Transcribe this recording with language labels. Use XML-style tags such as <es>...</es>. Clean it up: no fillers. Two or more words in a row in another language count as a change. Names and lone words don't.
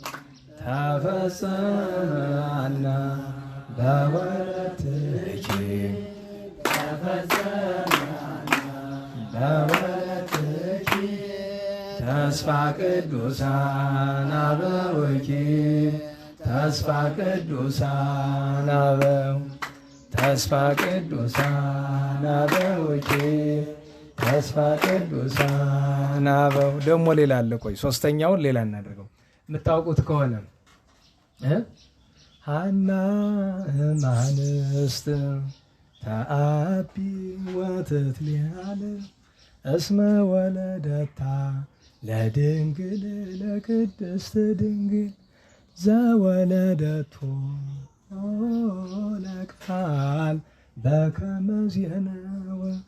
<gez>ተፈጸመ ሐና በወለትኪ በወለትኪ ተስፋ ቅዱሳን አበዊኪ ተስፋ ቅዱሳን አበው ተስፋ ቅዱሳን አበዊኪ ተስፋ ቅዱሳን አበው።</gez> <am>ደግሞ ሌላ አለ። ቆይ ሶስተኛውን ሌላ እናደርገው የምታውቁት ከሆነ</am> <gez>ሐና እምአንስት ተአቢ ወትትሊአል እስመ ወለደታ ለድንግል ለቅድስት ድንግል ዘወለደቶ ለቃል በከመ ዜነወ</gez>